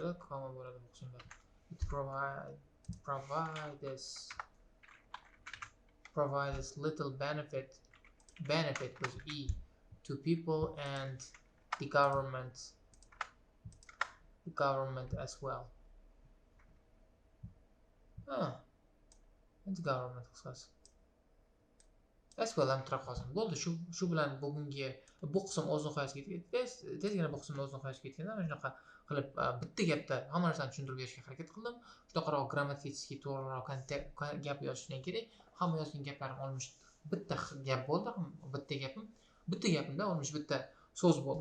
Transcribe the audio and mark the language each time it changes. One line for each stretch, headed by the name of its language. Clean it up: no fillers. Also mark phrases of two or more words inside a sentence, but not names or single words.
English: provides little benefit with E to people and the government as well. And the government qisqasi. As well
Uzbek: ham tura qolsin. Bo'ldi, shu bilan bugungi bu qism o'z nihoyasiga yetdi. Tezgina bu qismni o'z nihoyasiga yetganda mana shunaqa qilib bitta gapda hamma narsani tushuntirib berishga harakat qildim. Shunaqaroq grammatически to'g'riroq gap yozishdan kerak. Hamma yozgan gaplarim olmish bitta gap bo'ldi. Bitta gapimda olmish bitta so'z bo'ldi.